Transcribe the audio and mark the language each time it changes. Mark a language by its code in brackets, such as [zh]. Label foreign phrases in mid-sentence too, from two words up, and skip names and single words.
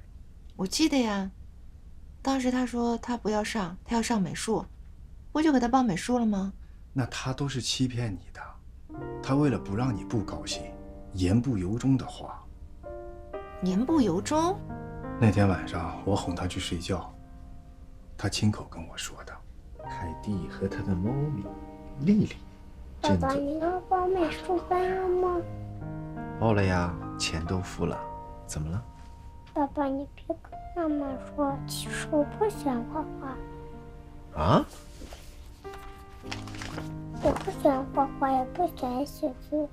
[zh] 我記得呀，當時她說她不要上，她要上美術，不就給她報美術了嗎？那她都是欺騙你的，她為了不讓你不高興，言不由衷的話。言不由衷？那天晚上我哄她去睡覺，她親口跟我說的。凱蒂和她的貓咪麗麗。爸爸，你要報美術班了嗎？報了呀，錢都付了。怎麼了？爸爸，你別跟媽媽說，其實我不喜歡畫畫。啊？我不喜歡畫畫，也不喜歡寫字。